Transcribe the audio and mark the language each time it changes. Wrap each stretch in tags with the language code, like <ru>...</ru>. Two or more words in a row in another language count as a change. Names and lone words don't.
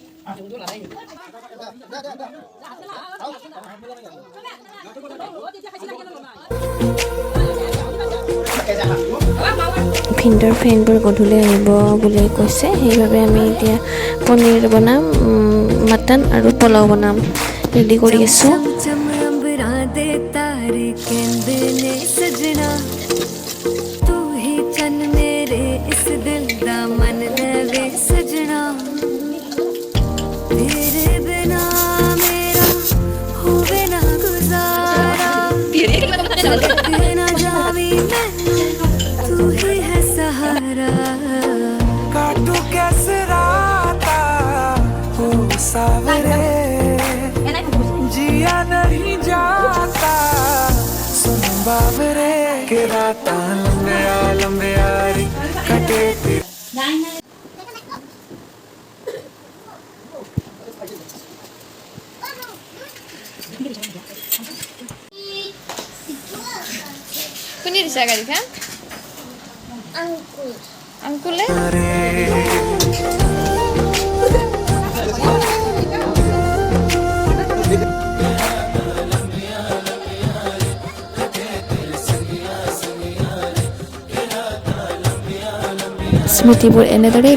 <as>ভিনদেউৰ ফ্ৰেণ্ডবোৰ গধূলি আহিব বুলি কৈছে সেইবাবে আমি এতিয়া পনীৰ বনাম মটন আৰু পোলাও বনাম ৰেডি কৰি আছোঁ</as> <pa>ਚਮ ਅੰਬਰਾਂ ਦੇ ਤਾਰੇ ਕਹਿੰਦੇ ਨੇ ਸਜਣਾ ਤੂੰ ਹੀ ਚੰਨ ਮੇਰੇ ਇਸ ਦਿਲ ਦਾ ਮਨ ਲੈ ਵੇ ਸਜਣਾ ਤੇਰੇ ਬਿਨਾ ਮੇਰਾ ਹੋਵੇ ਨਾ ਗੁਜ਼ਾਰਾ ਤੇ ਨਾ ਜਾਵੀ ਮੈਂ</pa> <hi>तू ही है सहारा काटू कैसे राता हो सावरे जिया नहीं जाता सुन बावरे के राता लंबे यारी कटे तेरे</hi> <as>কোনে দিছে গাড়ীখন আংকুলে স্মৃতিবোৰ এনেদৰেই</as>